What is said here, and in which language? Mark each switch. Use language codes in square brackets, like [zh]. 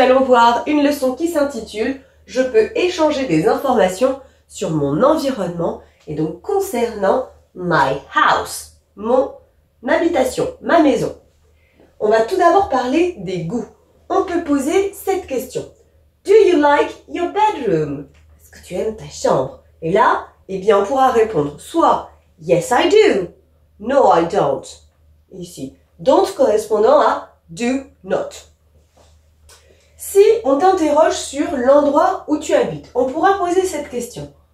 [fr] voir une leçon qui s'intitule « Je peux échanger des informations sur mon environnement » et donc concernant [en] my house, [fr] mon habitation, ma maison. On va tout d'abord parler des goûts. On peut poser cette question. [en] Do you like your bedroom? [fr] Est-ce que tu aimes ta chambre? Et là, eh bien, on pourra répondre soit [en] yes I do, no I don't. [fr] Ici, don't correspondant à do not. Si on t'interroge sur l'endroit où tu habites, on pourra poser cette question.